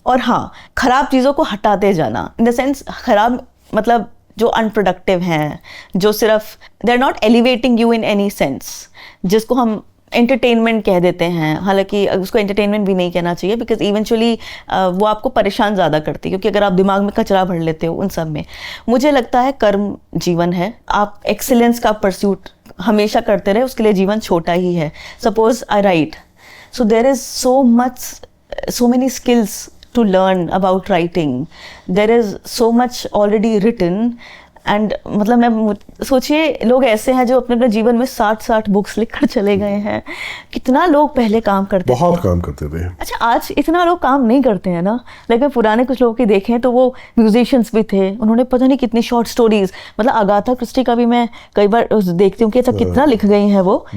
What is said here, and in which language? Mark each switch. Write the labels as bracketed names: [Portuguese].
[Hindi] और हाँ, खराब चीज़ों को हटाते जाना, इन द सेंस खराब मतलब जो अनप्रोडक्टिव हैं, जो सिर्फ [English] they are not elevating you in any sense, [Hindi] जिसको हम एंटरटेनमेंट कह देते हैं, हालांकि उसको एंटरटेनमेंट भी नहीं कहना चाहिए, बिकॉज इवेंचुअली वो आपको परेशान ज़्यादा करती है, क्योंकि अगर आप दिमाग में कचरा भर लेते हो उन सब में। मुझे लगता है कर्म जीवन है, आप एक्सीलेंस का परस्यूट हमेशा करते रहे, उसके लिए जीवन छोटा ही है। [English] Suppose I write, so there is so many skills to learn about writing. There is so much already written. [Hindi] And मतलब मैं सोचिए, लोग ऐसे हैं जो अपने अपने जीवन में 60 बुक्स लिखकर चले गए हैं। कितना लोग पहले काम करते थे, बहुत काम करते थे। अच्छा, आज इतना लोग काम नहीं करते हैं ना, लेकिन पुराने कुछ लोगों के देखें तो वो म्यूजिशियंस भी थे, उन्होंने पता नहीं कितनी शॉर्ट स्टोरीज, मतलब अगाथा क्रिस्टी का भी मैं कई बार देखती हूँ कि अच्छा कितना लिख गई हैं वो।